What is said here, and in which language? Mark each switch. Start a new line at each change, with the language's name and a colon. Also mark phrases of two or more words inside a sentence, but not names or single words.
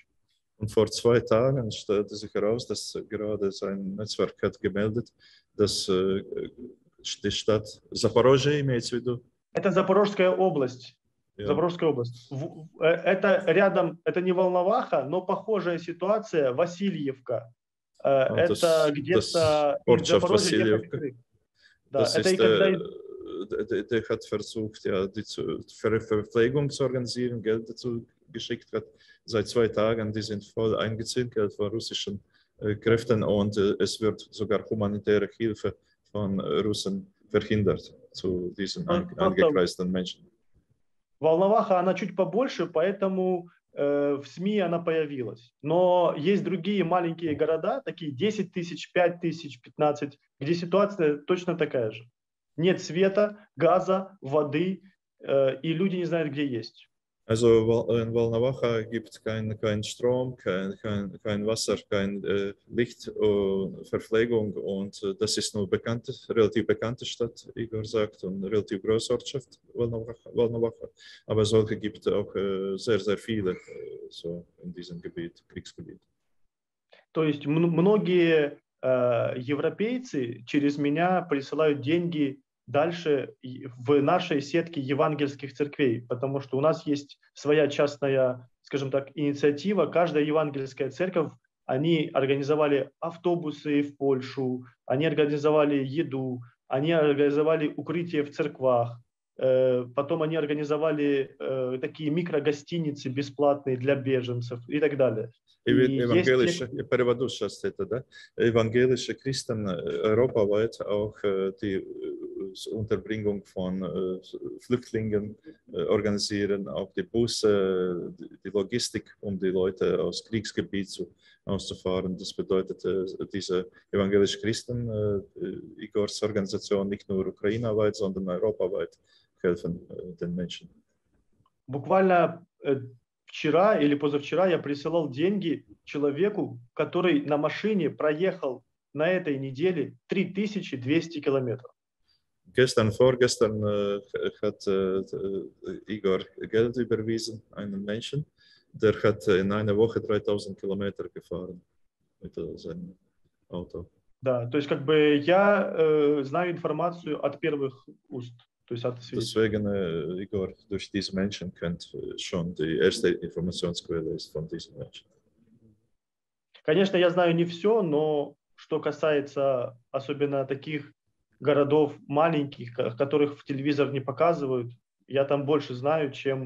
German: Und vor 2 Tagen stellte sich heraus, dass gerade sein Netzwerk hat gemeldet, dass die Stadt Zaporozhye,
Russian: имеется в виду, Это Запорожская область.
German: ja,
Russian: Запорожская область. Это рядом, это не Волноваха, но похожая ситуация Васильевка. Это где-то из Запорожья ехать в Крым. Да,
German: das
Russian: это
German: ist,
Russian: и когда
German: der hat versucht, ja, die Verpflegung zu organisieren, Geld dazu geschickt hat. Seit 2 Tagen, die sind voll eingezwinkert von russischen Kräften und es wird sogar humanitäre Hilfe von Russen verhindert zu diesen angekreisten Menschen.
Russian: Волноваха, она чуть побольше, поэтому в СМИ она появилась. Но есть другие маленькие города, такие 10 тысяч, 5 тысяч, 15, где ситуация точно такая же. Нет света, газа, воды, и люди не знают, где есть.
German: Also in Volnovakha gibt es kein Strom, kein Wasser, kein Licht, Verpflegung und das ist nur relativ bekannte Stadt, Igor sagt, und relativ große Ortschaft, Volnovakha. Aber solche gibt es auch sehr, sehr viele so in diesem Gebiet, Kriegsgebiet.
Russian: То есть многие европейцы через меня присылают деньги дальше в нашей сетке евангельских церквей, потому что у нас есть своя частная, скажем так, инициатива. Каждая евангельская церковь, они организовали автобусы в Польшу, они организовали еду, они организовали укрытие в церквах, потом они организовали такие микрогостиницы бесплатные для беженцев и так далее. Переводу сейчас это, да?
German: Evangelische Christen europaweit auch die Unterbringung von Flüchtlingen organisieren, auch die Busse, die Logistik, um die Leute aus Kriegsgebiet auszufahren. Das bedeutet, diese evangelische Christen, Igors Organisation, nicht nur ukrainaweit, sondern europaweit helfen den Menschen.
Russian: Буквально вчера или позавчера я присылал деньги человеку, который на машине проехал на этой неделе 3200 километров.
German: Vorgestern hat Igor Geld überwiesen, einen Menschen, der hat in einer Woche 3000 Kilometer gefahren mit seinem Auto.
Russian: Да, то есть как бы я знаю информацию от первых уст.
German: Deswegen, Igor, durch diese Menschen kennt schon die erste Informationsquelle ist von diesen Menschen.
Russian: Конечно, я знаю не все, но что касается особенно таких городов маленьких, которых в телевизор не показывают, я там больше знаю, чем...